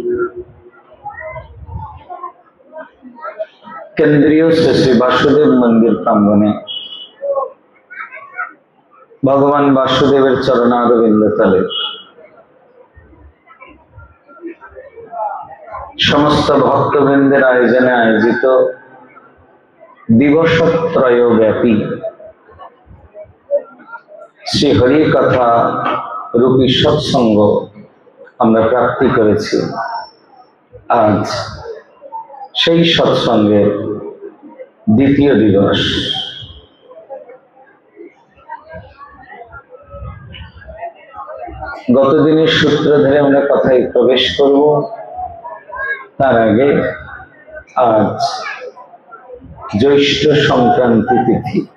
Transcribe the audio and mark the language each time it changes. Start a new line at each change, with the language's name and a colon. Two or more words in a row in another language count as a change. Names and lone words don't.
Bangla: কেন্দ্রীয় শ্রী বাসুদেব মন্দির প্রাঙ্গণে ভগবান বাসুদেবের চরণারবিন্দ তলে সমস্ত ভক্তবৃন্দের আয়োজনে আয়োজিত দিবসত্রয় ব্যাপী শ্রী হরি কথা রূপী সৎসঙ্গ আমরা প্রাপ্তি করেছি। আজ সেই সৎসঙ্গের দ্বিতীয় দিবস। গতদিনের সূত্র ধরে আমরা কথায় প্রবেশ করব, তার আগে আজ জ্যৈষ্ঠ সংক্রান্তি তিথি।